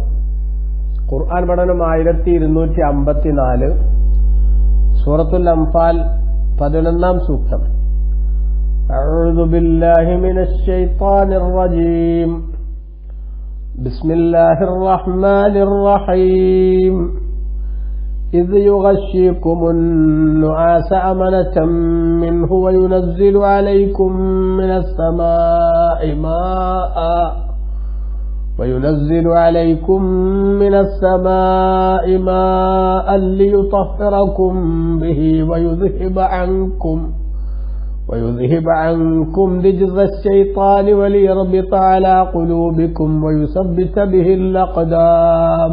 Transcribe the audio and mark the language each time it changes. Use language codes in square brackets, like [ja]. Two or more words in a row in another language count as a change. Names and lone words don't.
[ml] ഖുർആൻ പഠനം 1254, സൂറത്തുൽ അംഫാൽ 11-ാം സൂക്തം. [ar] أعوذ بالله من الشيطان الرجيم. بسم الله الرحمن الرحيم. إذ يغشيكم النعاس أمنة منه وينزل عليكم من السماء ماء ليطهركم به ويذهب عنكم رجز الشيطان وليربط على قلوبكم ويثبت به الأقدام.